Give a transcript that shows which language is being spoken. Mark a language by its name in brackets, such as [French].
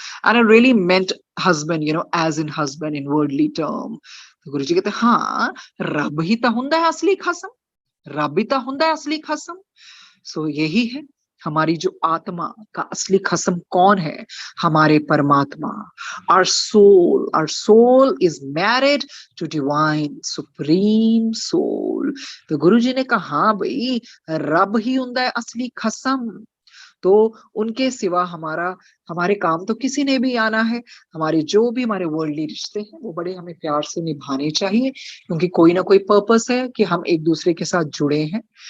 [English] And I really meant husband, as in husband in worldly term. [Hindi] तो गुरुजी कहते हाँ, [Punjabi] रब ही तो हुंदा है असली खसम, [Hindi] रब ही तो हुंदा है असली खसम। सो यही है हमारी जो आत्मा का असली खसम कौन है? हमारे परमात्मा। [English] our soul is married to divine supreme soul। [Hindi] तो गुरु जी ने कहा हाँ भाई, [Punjabi] रब ही हुंदा है असली खसम। [Hindi] तो उनके सिवा हमारे काम तो किसी ने भी आना है। हमारे जो भी हमारे वर्ल्डली रिश्ते हैं वो बड़े हमें प्यार से निभाने चाहिए, क्योंकि कोई ना कोई पर्पस है कि हम एक दूसरे के साथ जुड़े हैं।